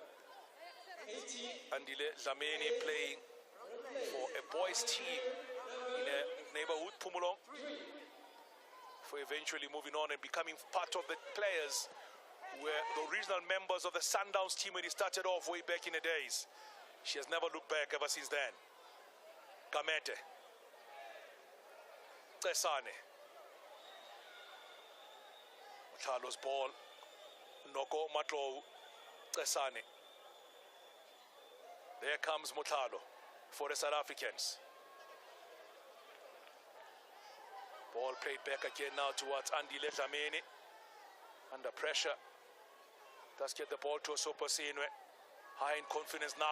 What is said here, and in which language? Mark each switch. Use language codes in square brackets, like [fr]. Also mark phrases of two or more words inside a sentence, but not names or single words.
[en] Andile Dlamini playing for a boys team in a neighborhood, Pumulong, for eventually moving on and becoming part of the players who were the original members of the Sundowns team when he started off way back in the days. She has never looked back ever since then. Kamete. Tesane. Carlos ball. Noko Matlo. Tesane. There comes Mutalo for the South Africans. Ball played back again now towards Andile Dlamini. Under pressure. Does get the ball to Sioposenwe. High in confidence now.